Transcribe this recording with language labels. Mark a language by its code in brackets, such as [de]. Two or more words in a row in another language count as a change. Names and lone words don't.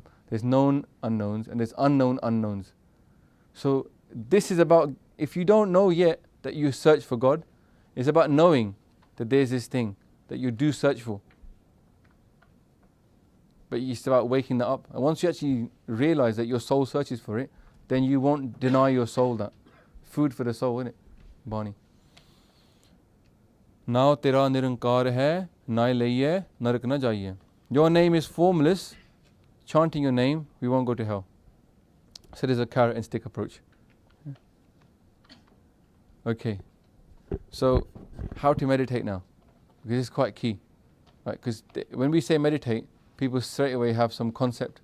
[en] There's known unknowns and there's unknown unknowns. So this is about, if you don't know yet that you search for God, it's about knowing that there's this thing that you do search for. But it's about waking that up. And once you actually realize that your soul searches for it, then you won't deny your soul that. Food for the soul, isn't it? [pa] Bani. Now ਤੇਰਾ ਨਿਰੰਕਾਰ ਹੈ, ਨਾਇ ਲਇਐ, ਨਰਕ ਨ ਜਾਈਐ. [en] Your name is formless. Chanting your name, we won't go to hell. So there's a carrot and stick approach. Okay. So how to meditate now? Because it's quite key. Right? Because when we say meditate, people straight away have some concept.